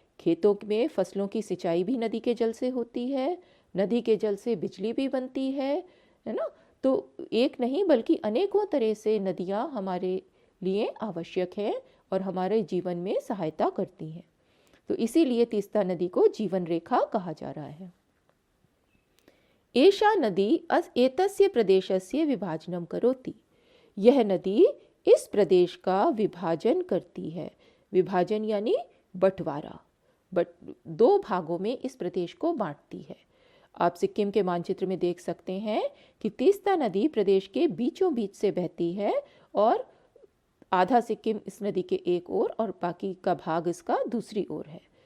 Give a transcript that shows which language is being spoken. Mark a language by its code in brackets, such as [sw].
[hi] खेतों में फसलों की सिंचाई भी नदी के जल से होती है, नदी के जल से बिजली भी बनती है ना। तो एक नहीं बल्कि अनेकों तरह से नदियाँ हमारे लिए आवश्यक है और हमारे जीवन में सहायता करती हैं। तो इसीलिए तीस्ता नदी को जीवन रेखा कहा जा रहा है। [sa] एषा नदी एतस्य प्रदेशस्य विभाजनं करोति। [hi] यह नदी इस प्रदेश का विभाजन करती है। विभाजन यानी बंटवारा, दो भागों में इस प्रदेश को बांटती है। आप सिक्किम के मानचित्र में देख सकते हैं कि तीस्ता नदी प्रदेश के बीचों बीच से बहती है और आधा सिक्किम इस नदी के एक ओर और बाकी का भाग इसका दूसरी ओर है।